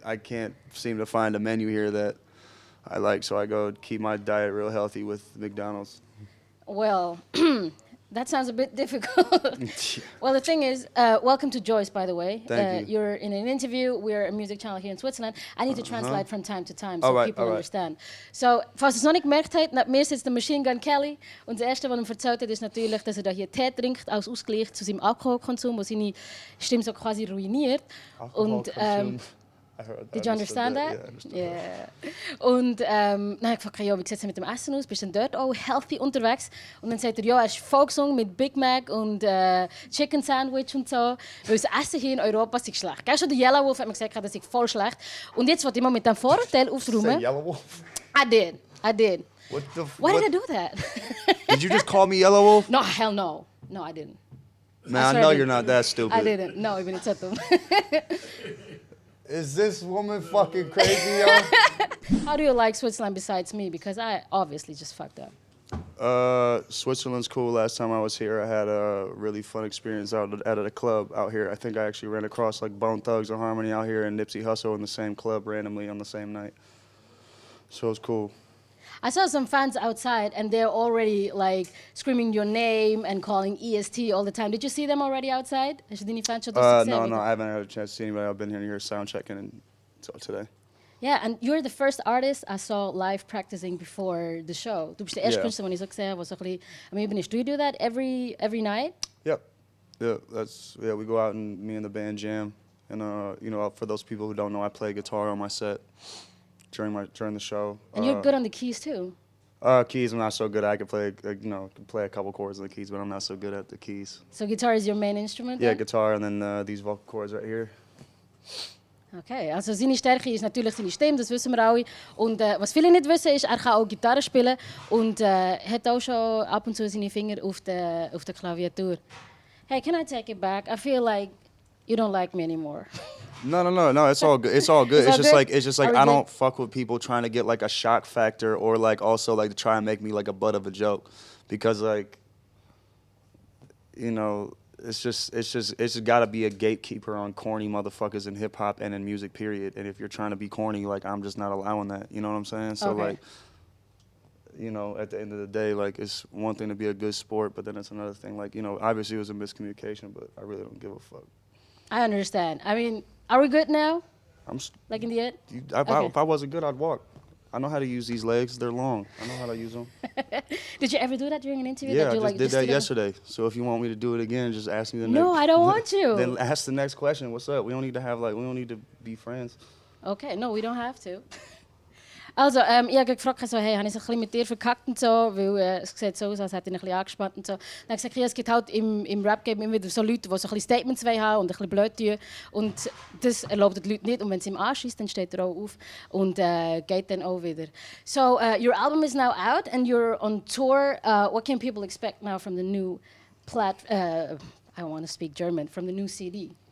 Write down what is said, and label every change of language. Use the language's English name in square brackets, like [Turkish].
[English] I can't seem to find a menu here that I like, so I go keep my diet real healthy with McDonald's. Well, that sounds a bit difficult. Well, the thing is, welcome to Joyce, by the way. Thank you. You're in an interview. We're a music channel here in Switzerland. I need to translate from time to time so people understand. [German] So, falls es noch nicht gemerkt habt, neben mir sitzt der Machine Gun Kelly. Und das Erste, was er erzählt hat, ist natürlich, dass er hier Tee trinkt, als Ausgleich zu seinem Alkoholkonsum, der seine Stimme so quasi ruiniert. [English] Und did you understand that? Yeah, I understood that. [German] Und dann habe ich gefragt, wie sieht es mit dem Essen aus? Bist du denn dort auch healthy unterwegs? Und dann sagt er, ja, er ist Volksung mit Big Mac und Chicken Sandwich und so. Weil das Essen hier in Europa ist schlecht. Gell, schon der Yellow Wolf hat mir gesagt, das ist voll schlecht. Und jetzt wollte ich mal mit dem Vorurteil aufräumen. [English] Yellow Wolf? I did. Why did I do that? Did you just call me Yellow Wolf? No, hell no. No, I didn't. Man, I know you're not that stupid. I didn't. No, [Dutch] ik ben niet zo dom. [English] Is this woman fucking crazy, yo? How do you like Switzerland besides me? Because I obviously just fucked up. Switzerland's cool. Last time I was here, I had a really fun experience out at a club out here. I think I actually ran across like Bone Thugs and Harmony out here and Nipsey Hussle in the same club randomly on the same night. So it was cool. I saw some fans outside and they're already like screaming your name and calling EST all the time. Did you see them already outside? No, I haven't had a chance to see anybody. I've been here sound checking until today. Yeah, and you're the first artist I saw live practicing before the show. [German] Du bist der erste Künstler, den ich so gesehen habe, was so ein bisschen am Üben ist. [English] Do you do that every night? Yep. Yeah, we go out and me and the band jam. And you know, for those people who don't know, I play guitar on my set during the show. And you're good on the keys too. Keys, I'm not so good at. I can play a couple chords on the keys, but I'm not so good at the keys. So guitar is your main instrument? Yeah, guitar, and then these vocal cords right here. [German] Okay, also seine Stärke ist natürlich seine Stimme, das wissen wir alle. Und was viele nicht wissen, ist, er kann auch Gitarre spielen und hat auch schon ab und zu seine Finger auf der Klaviatur. [English] Hey, can I take it back? I feel like you don't like me anymore. No. It's all good. It's all good. It's just like I don't fuck with people trying to get like a shock factor or like also like to try and make me like a butt of a joke, because like, you know, it's just got to be a gatekeeper on corny motherfuckers in hip hop and in music, period. And if you're trying to be corny, like I'm just not allowing that. You know what I'm saying? So like, you know, at the end of the day, like it's one thing to be a good sport, but then it's another thing. Like, you know, obviously it was a miscommunication, but I really don't give a fuck. I understand. I mean, are we good now? Like in the end? If I wasn't good, I'd walk. I know how to use these legs. They're long. I know how to use them. Did you ever do that during an interview? Yeah, I just did that yesterday. So if you want me to do it again, just ask me the next. No, I don't want you. Then ask the next question. What's up? We don't need to be friends. Okay, no, we don't have to. [German] Also, ich habe gefragt, so, hey, habe ich es ein bisschen mit dir verkackt und so, weil es sieht so aus, als hätte ich ihn ein bisschen angespannt und so. Dann habe ich gesagt, ja, es gibt halt im Rap-Game immer wieder so Leute, die so ein bisschen Statements haben und ein bisschen blöd tun. Und das erlaubt die Leute nicht. Und wenn es ihm anschießt, dann steht er auch auf und geht dann auch wieder. [English] So, your album is now out and you're on tour. What can people expect now from the new I don't want to speak German, from the new CD?